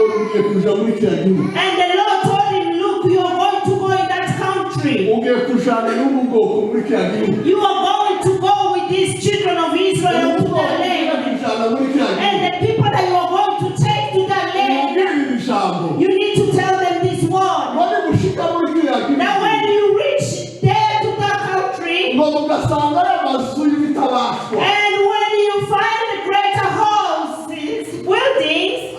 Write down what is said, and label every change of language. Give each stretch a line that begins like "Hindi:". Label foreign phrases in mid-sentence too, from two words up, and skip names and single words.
Kinyarwanda: ugiye kuja muri kiriya gihugu.
English: And the Lord told him, look, you are going to go in that country.
Kinyarwanda: Ugiye kujana n'ubwoko muri kiriya gihugu.
English: You are going to go with these children of Israel to their land. And the people that you are going to take to that land, you need to tell them this word. Now when you reach there to that country, and when you find the greater houses, buildings,